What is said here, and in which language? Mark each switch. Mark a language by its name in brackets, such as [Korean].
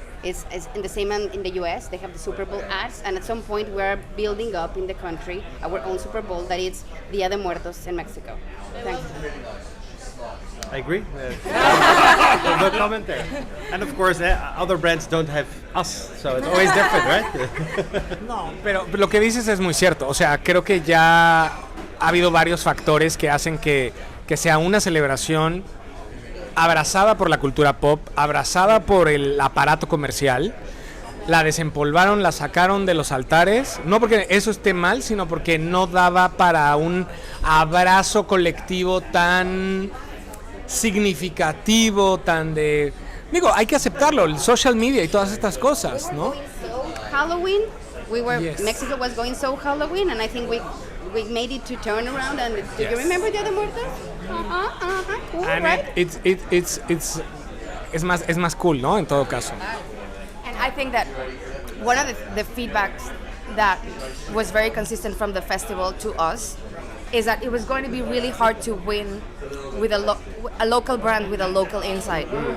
[English] It's in the same in the US, they have the Super Bowl ads, and at some point we are building up in the country our own Super Bowl that is Dia de Muertos in Mexico. Thanks. I agree. No comment there. And of course, other brands don't have us, so it's always different, right? [Spanish] No, pero lo que dices es muy cierto. O sea, creo que ya ha habido varios factores que hacen que sea una celebración abrazada por la cultura pop, abrazada por el aparato comercial. La desempolvaron, la sacaron de los altares, no porque eso esté mal, sino porque no daba para un abrazo colectivo tan significativo, tan de... Digo, hay que aceptarlo, el social media y todas estas cosas, ¿no? [English] Halloween, Yes. Mexico was going so Halloween, and I think we made it to turn around. And do you remember Dia de Muertos? Cool, And right? [Spanish] es más cool, ¿no? En todo caso. [English] And I think that one of the feedbacks that was very consistent from the festival to us is that it was going to be really hard to win with a local brand with a local insight.